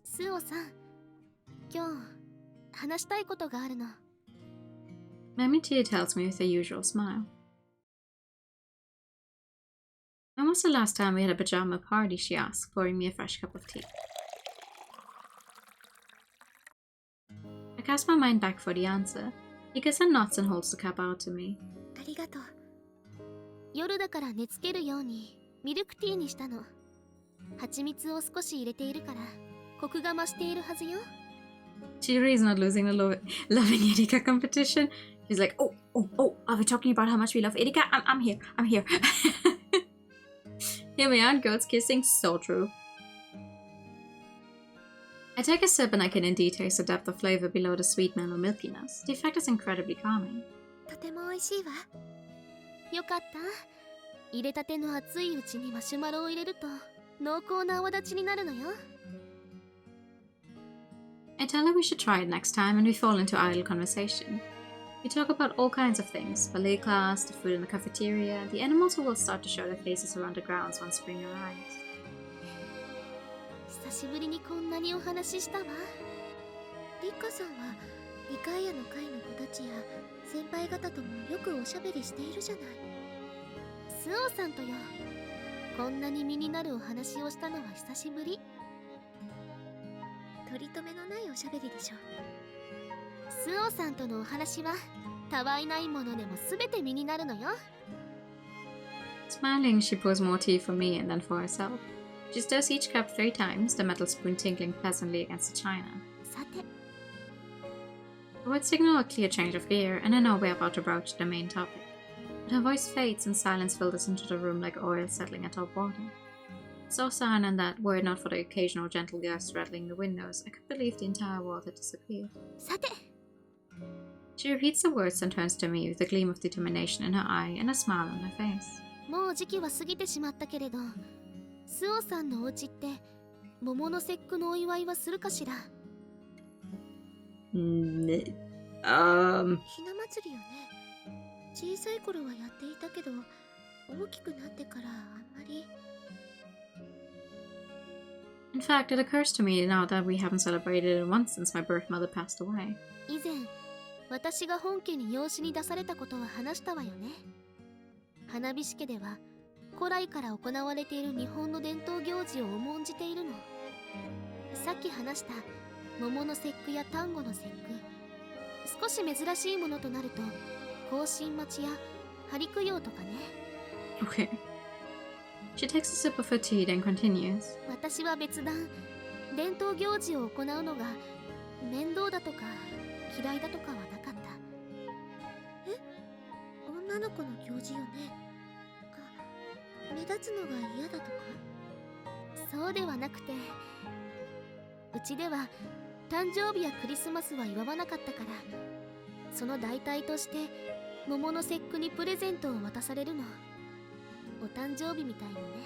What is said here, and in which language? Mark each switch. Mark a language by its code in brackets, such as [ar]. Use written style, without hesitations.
[ja] スオさん、今日話したいことがあるの。 [en] Mammy Tia tells me with her usual smile. When was the last time we had a pajama party? She asks, pouring me a fresh cup of tea. I cast my mind back for the answer. Rika-san nods and holds the cup out to me. [ja] ありがとう。夜だから寝つけるようにミルクティーにしたの。蜂蜜を少し入れているからコクが増しているはずよ。 [en] Shiro is not losing the loving Erika competition. She's like, oh, are we talking about how much we love Erika? I'm here. Here we are, girls kissing, so true. I take a sip and I can indeed taste the depth of flavor below the sweet mellow milkiness. The effect is incredibly calming. [ja] とても美味しいわ。よかった。入れたての熱いうちにマシュマロを入れると濃厚な泡立ちになるのよ。 [en] I tell her we should try it next time and we fall into idle conversation. We talk about all kinds of things, ballet class, the food in the cafeteria, the animals who will start to show their faces around the grounds once spring arrives. [ja] 久しぶりにこんなにお話ししたわ。リッカさんはリカイアの会の子たちや先輩方ともよくおしゃべりしているじゃない。スオさんとよ、こんなに身になるお話をしたのは久しぶり。取り留めのないおしゃべりでしょ。スオさんとのお話はたわいないものでもすべて身になるのよ。 [en] Smiling, she pours more tea for me and then for herself. She stirs each cup 3 times, the metal spoon tinkling pleasantly against the china. [ja] さて、 [en] The words signal a clear change of gear, and I know we're about to broach the main topic. But her voice fades and silence filters into the room like oil settling atop water. So silent that, were it not for the occasional gentle gust rattling the windows, I could believe the entire world had disappeared. [ja] さて。 [en] She repeats the words and turns to me with a gleam of determination in her eye and a smile on her face. [ja] もう時期は過ぎてしまったけれど、スオさんのお家って桃の節句のお祝いはするかしら？ね、ひな祭りよね。小さい頃はやっていたけど、大きくなってからあんまり。 [en] In fact, it occurs to me now that we haven't celebrated it once since my birth mother passed away. [ja] 以前私が本家に養子に出されたことは話したわよね。花火師家では古来から行われている日本の伝統行事を重んじているの。さっき話した桃の節句や端午の節句、少し珍しいものとなると行進待ちや針供養とかね。 [en] Okay. She takes a sip of her tea, then continues. [ja] 私は別段伝統行事を行うのが面倒だとか嫌いだとかはなかった。え、女の子の行事よね。目立つのが嫌だとか？そうではなくて、うちでは誕生日やクリスマスは祝わなかったから、その代替として桃の節句にプレゼントを渡されるの。お誕生日みたいにね。